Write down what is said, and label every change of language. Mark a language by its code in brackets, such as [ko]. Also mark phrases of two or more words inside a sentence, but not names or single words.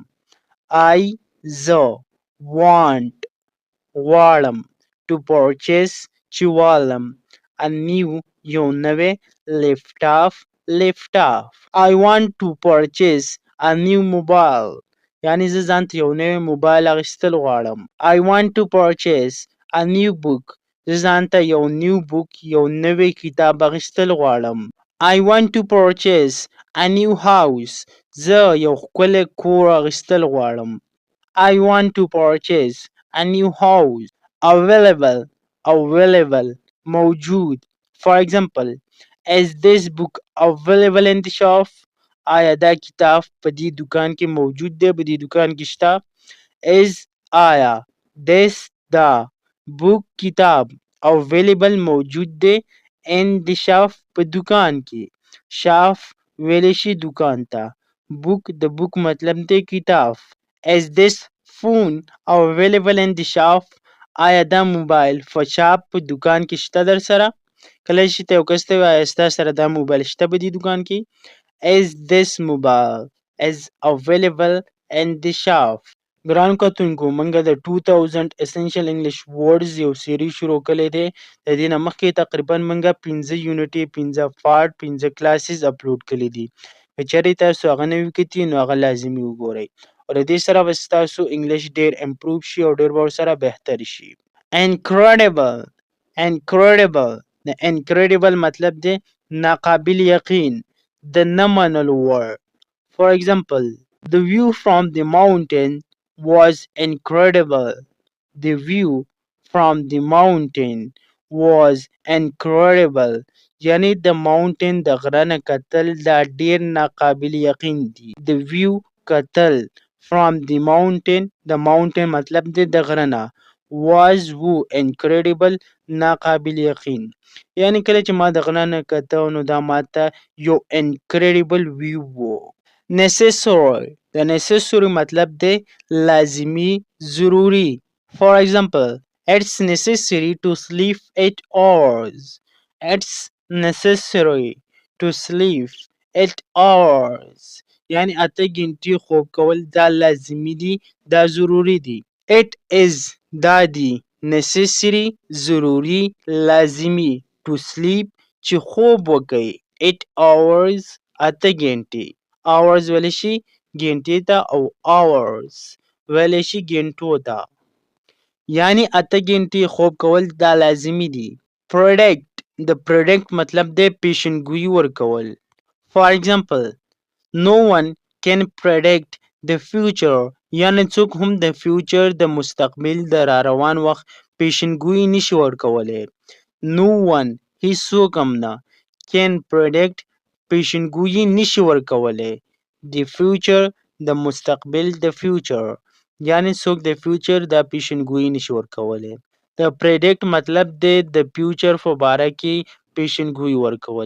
[en] I want walam to purchase chiwalam a new Yonave laptop. I want to purchase a new mobile. [ps] Yani زه ځان ته یو نوی موبایل اخیستل غواړم. [en] I want to purchase a new book. [ps] زه ځان ته یو [en] new book [ps] یو نوی کتاب اخیستل غواړم. [en] I want to purchase a new house. [ps] زه یو ښکلی کور اخیستل غواړم. [en] I want to purchase a new house. Available موجود. For example, is this book available in the shop? [ps] آیا دا کتاب په دې دکان کې موجود دی؟ په دې دکان کې شته؟ is آیا this دا book کتاب available موجود دی [en] in the shop [ps] په دکان کې. shop ویلی شي دکان ته. book د book مطلب دی کتاب. [en] is this phone available in the shop? [ps] آیا دا موبایل په شاپ په دکان کې شته در سره؟ کله چې ته یو کس ته وایې ستا سره دا موبایل شته په دې دکان کې؟ [en] is this mobile is available in the shop. [ps] ګرانو کتونکو موږ د 2000 [en] essential English words [ps] یو سیریز شروع کړی دی. د دې نه مخکې تقریبا موږ 15 یونټې 15 پارټ 15 [en] classes upload [ps] کړي دي. که چېرې تاسو هغه نه وي کتلي نو هغه لازمي وګورئ او د دې سره به ستاسو انګلیش ډېر امپروو شي او ډېر به ورسره بهتر شي. incredible د incredible مطلب دی ناقابل یقین د نه منلو وړ. [en] For example, the view from the mountain was incredible. The view from the mountain was incredible. [ps] یعنی د mountain د غره نه کتل دا ډیر ناقابل یقین دي. [en] The view [ps] کتل [en] from the mountain [ps] د mountain مطلب دی د غره نه. was وو incredible ناقابل یقین. یعنی کله چې ما د غره نه کته نو دا ماته یو [en] incredible view [ps] وو. necessary د necessary مطلب دی لازمی ضروری. [en] For example, it's necessary to sleep 8 hours. It's necessary to sleep 8 hours. [ps] یعنی 8 غنټې خوب کول دا لازمی دي دا ضروری دي. [en] It is [ps] دا دی necessary ضروری لازمی [en] to sleep [ps] چې خوب وکړي 8 hours 8 غنټې. hours ویلی شي غنټې ته او hours ویلی شي غنټو ته. یعنی 8 غنټې خوب کول دا لازمی دي. predict د predict مطلب دی پیشنګویي ورکول. [en] For example, no one can predict the future. [ps] یعنی څوک هم د future د مستقبل د را روان وخت پیشنګویي نشي ورکولی. [en] no one [ps] هیڅوک هم نه [en] can predict [ps] پیشنګویي نشي ورکولی [en] the future [ps] د مستقبل د future. یعنی څوک د future د پیشنګویي نشي ورکولی. د predict مطلب دی د future په باره کې پیشنګویي ورکول.